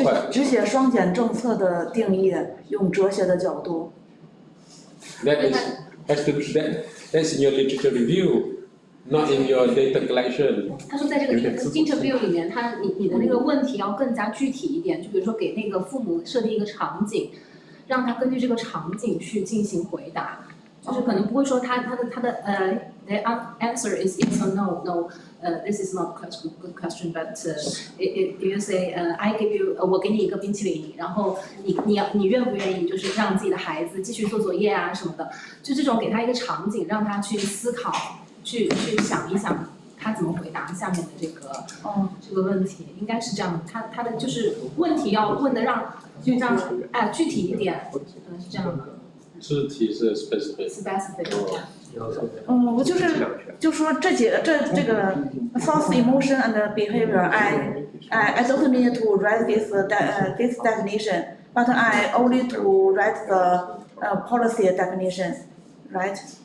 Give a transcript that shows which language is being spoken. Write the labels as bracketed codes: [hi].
[zh] 只写双减政策的定义，用哲学的角度。 [en] That's in your literature review, not in your data collection. [zh] 他说在这个 interview 里面，你的那个问题要更加具体一点，就比如说给那个父母设定一个场景，让他根据这个场景去进行回答，就是可能不会说他的 [en] the answer is yes or no. This is not a good question, but if you say I give you [zh] 我给你一个冰淇淋，然后你愿不愿意就是让自己的孩子继续做作业啊什么的，就这种给他一个场景，让他去思考，去想一想他怎么回答下面的这个问题，应该是这样。他的就是问题要问的就让具体一点，可能是这样的。肢体是 specific。我就说这个 [en] thoughts, emotion and behavior. I don't need to write this definition, but I only to write the policy definition, right?